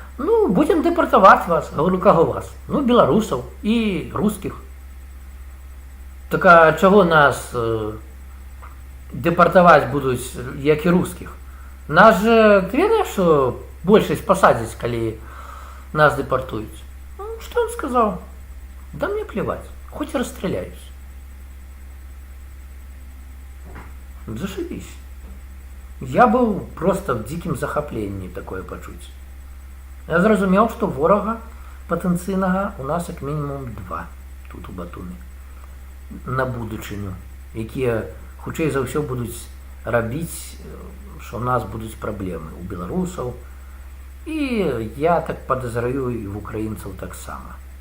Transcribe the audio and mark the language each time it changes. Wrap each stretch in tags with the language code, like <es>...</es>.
<be>Ну, будзем дэпартаваць вас. Говорю, каго вас? Ну, беларусаў і рускіх. Так а чаго нас дэпартаваць будуць, як і рускіх? Нас же, ты ведаеш, што большасць пасадзяць, калі нас дэпартуюць? Ну, што он сказаў?</be> <ru>Да мне плевать, хоть расстреляюсь. Зашибись.</ru> <be>Я быў просто в дзікім захапленні такое пачуць. Я зразумеў, што ворага патэнцыйнага у нас як мінімум 2 тут у Батуме на будучыню, якія хутчэй за ўсё будуць рабіць, што ў нас будуць праблемы у беларусаў, і я так падазраю і в украінцаў таксама.</be>